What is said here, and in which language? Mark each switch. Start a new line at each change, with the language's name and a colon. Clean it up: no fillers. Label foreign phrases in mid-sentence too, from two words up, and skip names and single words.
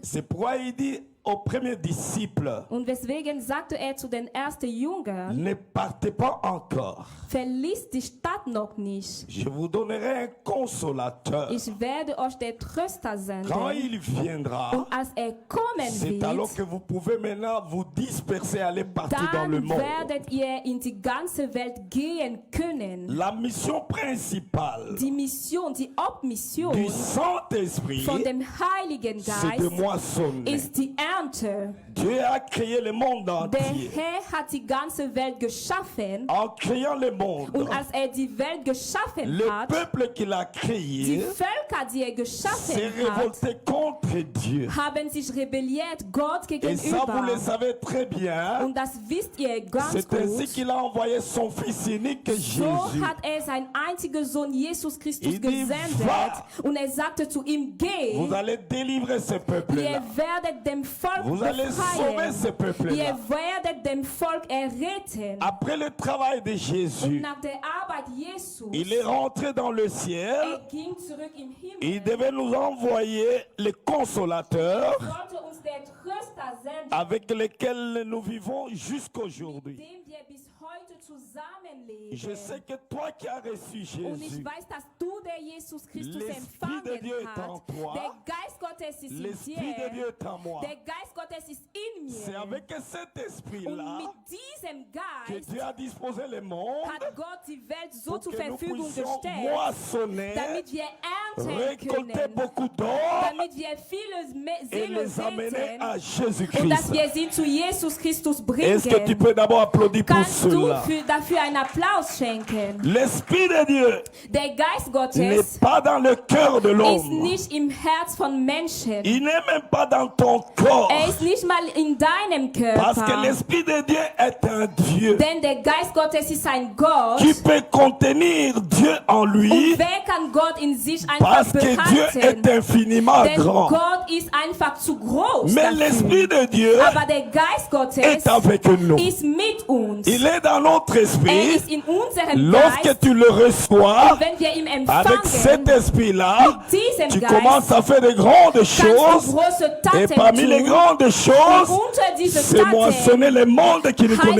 French: C'est pourquoi il dit aux premiers disciples,
German: Und weswegen sagte er zu den ersten Jüngern,
French: ne partez pas encore.
German: verlies die Stadt noch nicht.
French: Je vous donnerai un consolateur.
German: Ich werde euch der Tröster
French: Quand
German: senden.
French: il viendra,
German: Und als er kommen
French: c'est alors
German: wird,
French: que vous pouvez maintenant vous disperser, aller partout dans le
German: dann
French: monde.
German: werdet ihr in die ganze Welt gehen können.
French: La mission principale
German: Die Mission, die Hauptmission
French: du Saint-Esprit,
German: von dem Heiligen
French: c'est de
German: Geist
French: moissonner.
German: ist die Ernte.
French: Dieu a créé le monde
German: Der
French: entier.
German: Herr hat die ganze Welt geschaffen.
French: En créant le monde,
German: Und als die Welt geschaffen
French: le
German: hat,
French: peuple qu'il a
German: die
French: créé
German: Völker, die
French: s'est
German: geschaffen hat,
French: révolté contre Dieu.
German: haben sich rebelliert Gott
French: Et ça, vous le
German: gegenüber.
French: savez très bien.
German: Und das wisst ihr ganz
French: C'est ainsi
German: gut.
French: qu'il a envoyé son Fils unique, So Jésus.
German: hat sein einziger Sohn Jesus Christus
French: Il dit,
German: gesendet.
French: va.
German: Und sagte zu ihm, geh,
French: Vous allez délivrer ce
German: ihr
French: peuple-là.
German: werdet dem Volk
French: Vous allez sauver
German: befreien.
French: ce
German: Ihr
French: peuple-là.
German: werdet dem Volk erretten.
French: Après le travail de Und Jésus,
German: nach der Arbeit Jesus,
French: il est rentré dans le ciel.
German: ging zurück im Himmel.
French: Il devait nous envoyer le consolateur
German: Sollte uns der Tröster senden,
French: avec lequel nous vivons jusqu'aujourd'hui.
German: dem wir bis heute zusammenleben.
French: Je sais que toi qui as reçu
German: Und ich
French: Jésus,
German: weiß, dass du, der Jesus Christus
French: l'Esprit de Dieu
German: empfangen
French: est en
German: hast.
French: toi.
German: Der Geist Gottes ist in
French: l'Esprit de
German: dir.
French: Dieu est en moi.
German: Der Geist Gottes ist in
French: C'est
German: mir.
French: avec cet
German: Und
French: esprit-là
German: mit diesem
French: que
German: Geist
French: Dieu a disposé le monde
German: hat Gott die Welt so
French: pour
German: zur
French: que nous
German: Verfügung
French: puissions
German: gestellt,
French: moissonner,
German: damit wir ernten
French: récolter
German: können,
French: beaucoup d'or
German: damit wir viele
French: et
German: Seelen
French: les amener
German: säten
French: à
German: und dass
French: Jésus-Christ.
German: wir sie zu Jesus Christus bringen.
French: Est-ce que tu peux d'abord applaudir pour
German: Kannst du
French: cela?
German: dafür einen Applaus schenken?
French: L'Esprit de Dieu
German: Der Geist
French: n'est
German: Gottes
French: pas dans le cœur de
German: ist
French: l'homme.
German: nicht im Herz von Menschen.
French: Il n'est même pas dans ton corps.
German: Ist nicht mal in deinem
French: Parce que
German: Körper.
French: l'Esprit de Dieu est un Dieu
German: Denn der Geist Gottes ist ein Gott.
French: qui peut contenir Dieu en lui
German: Und wer kann Gott in sich einfach
French: parce que Dieu
German: behalten?
French: est infiniment
German: Denn
French: grand.
German: Gott ist einfach zu groß
French: Mais
German: dafür.
French: l'Esprit de Dieu
German: Aber der Geist Gottes
French: est avec nous.
German: ist mit uns.
French: Il est dans notre esprit.
German: Ist in unserem
French: Lorsque
German: Geist.
French: tu le reçois,
German: Und wenn wir ihn
French: avec cet
German: empfangen,
French: esprit-là,
German: mit diesem
French: tu
German: Geist,
French: commences à faire de grandes
German: kannst du
French: choses.
German: große
French: Et
German: Taten
French: parmi les
German: tun.
French: grandes
German: Und
French: choses,
German: unter diese
French: c'est
German: Taten
French: moissonner le monde qui ne connaît